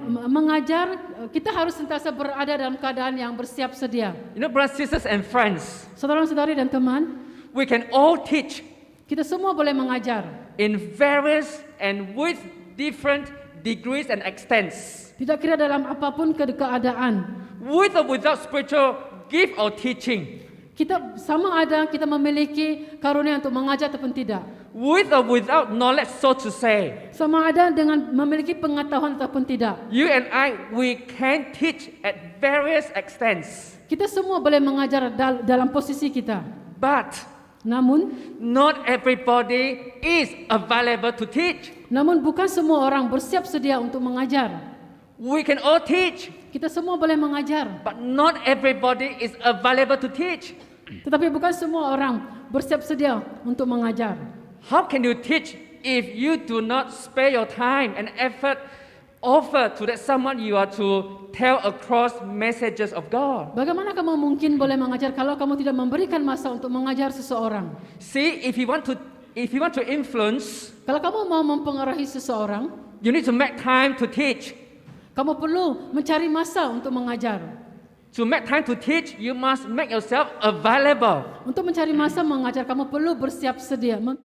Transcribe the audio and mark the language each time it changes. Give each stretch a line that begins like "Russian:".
Malay: Mengajar, kita harus sentiasa berada dalam keadaan yang bersiap sedia.
English: Brothers, sisters, and friends,
Malay: Saudara-saudari dan teman,
English: we can all teach
Malay: kita semua boleh mengajar.
English: in various and with different degrees and extents.
Malay: Tidak kira dalam apapun keadaan.
English: With or without spiritual gift or teaching.
Malay: Kita sama ada kita memiliki karunia untuk mengajar ataupun tidak.
English: With or without knowledge, so to say.
Malay: Sama ada dengan memiliki pengetahuan ataupun tidak.
English: You and I, we can teach at various extents.
Malay: Kita semua boleh mengajar dalam posisi kita.
English: But
Malay: Namun
English: not everybody is available to teach.
Malay: Namun bukan semua orang bersiap sedia untuk mengajar.
English: We can all teach,
Malay: Kita semua boleh mengajar,
English: but not everybody is available to teach.
Malay: tetapi bukan semua orang bersiap sedia untuk mengajar.
English: How can you teach if you do not spare your time and effort offer to that someone you are to tell across messages of God?
Malay: Bagaimana kamu mungkin boleh mengajar kalau kamu tidak memberikan masa untuk mengajar seseorang?
English: See, if you want to influence,
Malay: Kalau kamu mau mempengaruhi seseorang,
English: you need to make time to teach.
Malay: kamu perlu mencari masa untuk mengajar.
English: To make time to teach, you must make yourself available
Malay: Untuk mencari masa mengajar, kamu perlu bersiap sedia.